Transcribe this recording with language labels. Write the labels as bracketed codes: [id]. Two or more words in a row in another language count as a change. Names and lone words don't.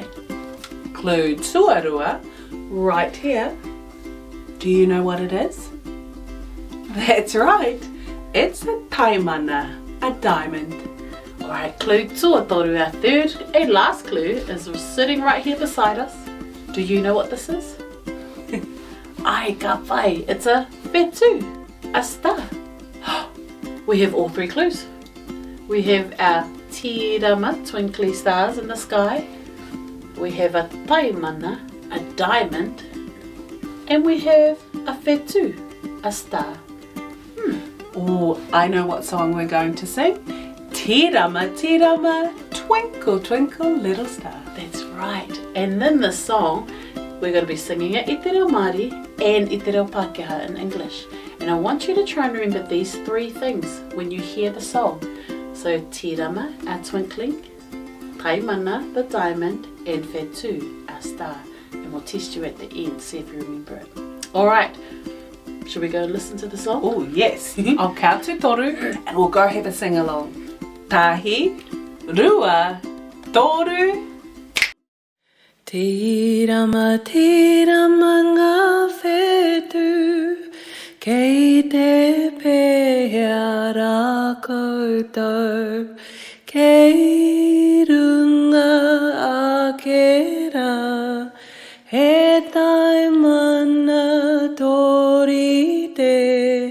[en] Clue tuarua, right here. Do you know what it is? That's right. It's a taimana, a diamond. Alright, clue tuatoru, our third and last clue, is sitting right here beside us. Do you know what this is? [mi] Ai ka pai, [en] it's a whetū, a star. We have all 3 clues. We have our tīrama, twinkly stars in the sky. We have a taimana, a diamond. And we have a whetū, a star. Oh, I know what song we're going to sing. [mi] Tīrama, tīrama, [en] twinkle, twinkle, little star. That's right. And in this song, we're going to be singing it [mi] i te reo Māori [en] and [mi] i te reo Pākehā [en] in English. And I want you to try and remember these 3 things when you hear the song. So tīrama, our twinkling, taimana, the diamond, and whetū, our star. And we'll test you at the end, see if you remember it. Alright, should we go and listen to the song? Oh yes, I'll count to toru and we'll go have a sing along. [mi] Tahi, rua, toru. Tīrama, tīrama ngā whetū, kei te pēhea rā koutou, kei runga ake rā, he taimana tori te.